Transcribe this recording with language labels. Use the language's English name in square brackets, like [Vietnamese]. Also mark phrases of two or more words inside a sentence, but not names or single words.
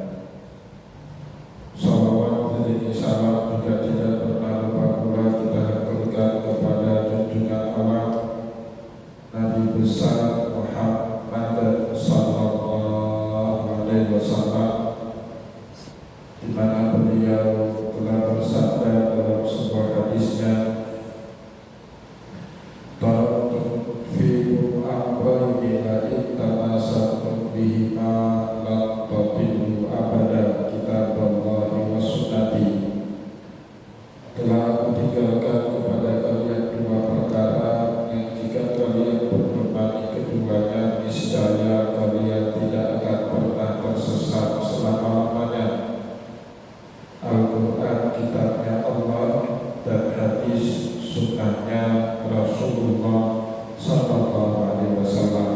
[Indonesian] Salawat dan salam juga tidak pernah lupa pula kita haturkan kepada junjungan Allah Nabi besar Muhammad [Arabic] صلى الله عليه وسلم, [Indonesian] di mana beliau telah bersabda dalam sebuah hadisnya, [Arabic] "تركت أمرين إن تمسكتم بهما لن تضلوا أبدا، كتاب الله وسنتي." [Indonesian] Telah aku tinggalkan kepada kalian dua perkara yang jika kalian berpegang keduanya, niscaya kalian tidak akan pernah tersesat selama-lamanya: Al-Quran, kitabnya Allah, dan hadis sunnahnya Rasulullah [Arabic] صلى الله عليه وسلم.